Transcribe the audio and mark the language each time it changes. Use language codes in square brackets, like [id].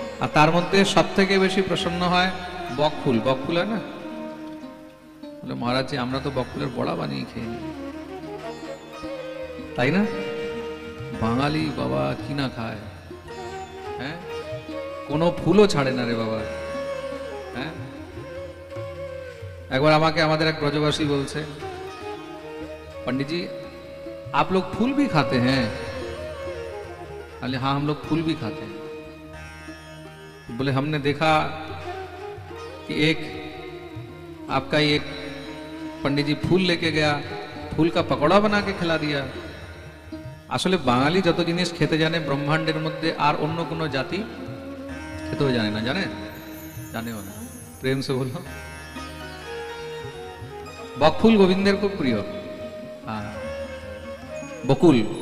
[bn] আর তার মধ্যে সব থেকে বেশি প্রসন্ন হয় বকফুল। বকফুল হয় না, বলে মহারাজ জি আমরা তো বকফুলের বড়া বানিয়ে খেয়ে নিই, তাই না? বাঙালি বাবা কি না খায়, হ্যাঁ, কোনো ফুলও ছাড়ে না রে বাবা। হ্যাঁ, একবার আমাকে আমাদের এক ব্রজবাসী বলছে, [hi] पंडित जी आप लोग फूल भी खाते हैं? बोले हाँ हम लोग फूल भी खाते हैं। बोले हमने देखा कि एक आपका एक पंडित जी फूल लेके गया, फूल का पकौड़ा बना के खिला दिया। [bn] আসলে বাঙালি যত জিনিস খেতে জানে ব্রহ্মাণ্ডের মধ্যে আর অন্য কোনো জাতি খেতেও জানে না। জানে? জানেও না। [hi] প্রেম সে বলো। [bn] বকফুল গোবিন্দের খুব প্রিয়। বকুল।